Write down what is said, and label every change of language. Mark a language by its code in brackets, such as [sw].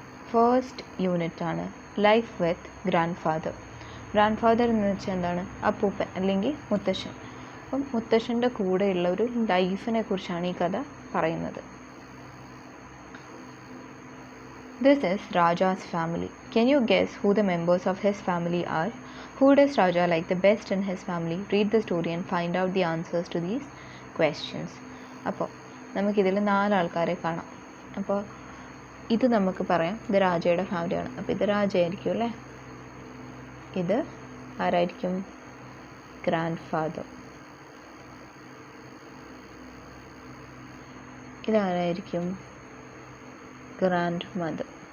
[en] First unit ആണ് life with grandfather. [ml] Grand father എന്ന് വെച്ചാൽ എന്താണ്? അപ്പൂപ്പൻ അല്ലെങ്കിൽ മുത്തശ്ശൻ. അപ്പം മുത്തശ്ശൻ്റെ കൂടെയുള്ള ഒരു ലൈഫിനെ കുറിച്ചാണ് ഈ കഥ പറയുന്നത്. [en] This is Raja's family. Can you guess who the members of his family are? Who does Raja like the best in his family? Read the story and find out the answers to these questions. [ml] അപ്പോൾ നമുക്കിതിൽ 4 ആൾക്കാരെ കാണാം. അപ്പോൾ ഇത് നമുക്ക് പറയാം ഇത് രാജയുടെ ഫാമിലിയാണ്. അപ്പോൾ ഇത് രാജയായിരിക്കും അല്ലേ. ഇത് ആരായിരിക്കും? Grand father. ഇതാരായിരിക്കും? Grand mother.